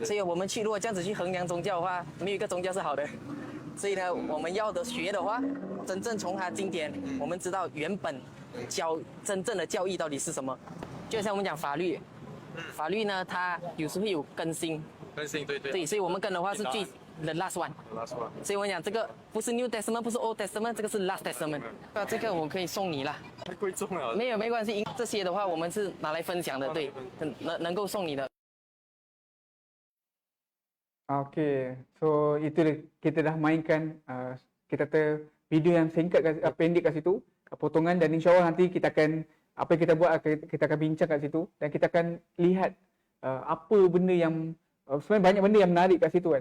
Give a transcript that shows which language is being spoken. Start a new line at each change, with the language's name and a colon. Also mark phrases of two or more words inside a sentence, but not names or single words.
Chinese: 所以我们去如果这样子去衡量宗教的话，没有一个宗教是好的。所以呢，我们要的学的话，真正从它经典，我们知道原本真正的教义到底是什么。就像我们讲法律，法律呢，它有时会有更新。更新，对对。对，所以我们跟的话是最
English: the last one。 last one。
Chinese: 所以我讲这个不是
English: New Testament，
Chinese: 不是
English: Old Testament，
Chinese: 这个是
English: Last Testament。
Chinese: 这个我可以送你啦。太贵重了。没关系，这些的话我们是拿来分享的，对，能够送你的。
Malay: Okey, so itu kita dah mainkan kita kata video yang singkat pendek kat situ, potongan, dan insya-Allah nanti kita akan apa yang kita buat kita akan bincang kat situ dan kita akan lihat apa benda yang sebenarnya banyak benda yang menarik kat situ kan.